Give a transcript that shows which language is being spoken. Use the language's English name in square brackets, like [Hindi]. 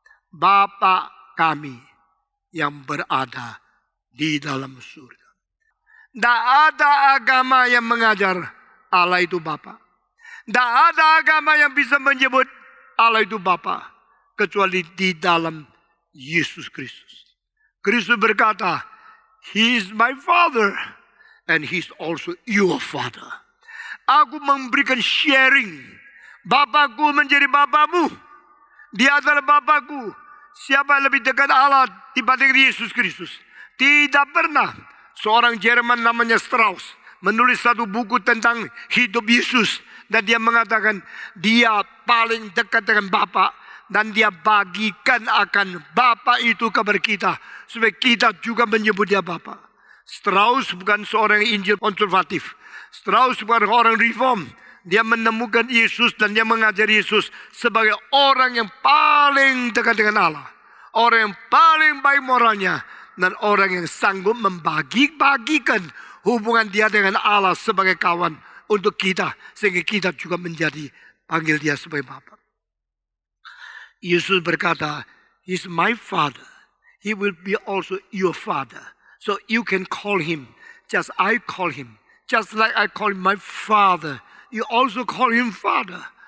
[Indonesian] Bapa kami yang berada di dalam surga. Tidak ada agama yang mengajar Allah itu Bapa. Tidak ada agama yang bisa menyebut Allah itu Bapa kecuali di dalam Yesus Kristus. Kristus berkata, [English] He is my Father and He is also your Father. [Indonesian] Aku memberikan sharing. Bapakku menjadi Bapamu. Dia adalah Bapakku. Siapa yang lebih dekat Allah dibanding Yesus Kristus? Tidak pernah. Seorang Jerman namanya Strauss menulis satu buku tentang hidup Yesus. Dan dia mengatakan dia paling dekat dengan Bapa. Dan dia bagikan akan Bapa itu kepada kita. Supaya kita juga menyebut dia Bapa. Strauss bukan seorang Injil konservatif. Strauss bukan orang reform. Dia menemukan Yesus dan dia mengajari Yesus sebagai orang yang paling dekat dengan Allah. Orang yang paling baik moralnya. Dan orang yang sanggup membagi-bagikan hubungan dia dengan Allah sebagai kawan untuk kita. Sehingga kita juga menjadi panggil dia sebagai Bapa. Yesus berkata, [English] He's my Father. He will be also your Father. So you can call Him just I call Him. Just like I call Him my Father. You also call Him Father.